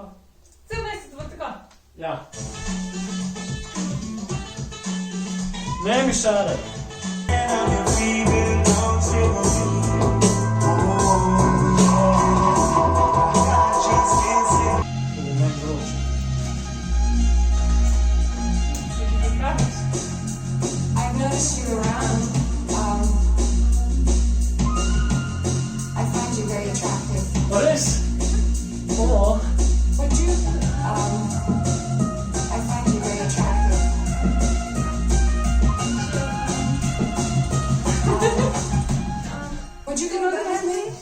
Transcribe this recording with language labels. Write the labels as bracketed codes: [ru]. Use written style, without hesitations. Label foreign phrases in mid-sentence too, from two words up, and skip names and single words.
[sl] Cel mesec bo tako? Ja. Ne mi šaraj. To bo meni vroče. [en] I've noticed you around. I find you very attractive. [sl] Pa res? O, [en] Would you? I find you very attractive. Would you go to bed with me?